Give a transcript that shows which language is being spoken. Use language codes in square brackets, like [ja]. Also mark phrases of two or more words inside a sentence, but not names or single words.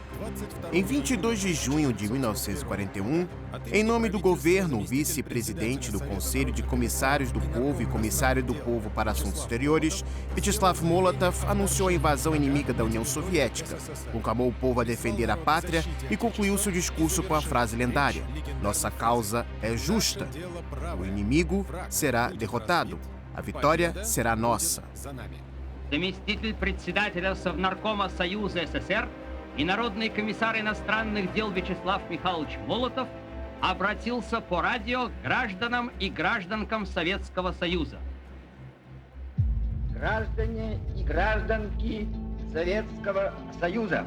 [pt] Em 22 de junho de 1941, em nome do governo, o vice-presidente do Conselho de Comissários do Povo e comissário do Povo para Assuntos Exteriores, Vyacheslav Molotov, anunciou a invasão inimiga da União Soviética, conclamou o povo a defender a pátria e concluiu seu discurso com a frase lendária: "Nossa causa é justa. O inimigo será derrotado. A vitória será nossa." [ru] Заместитель председателя Совнаркома Союза СССР и Народный комиссар иностранных дел Вячеслав Михайлович Молотов обратился по радио к гражданам и гражданкам Советского Союза. Граждане и гражданки Советского Союза.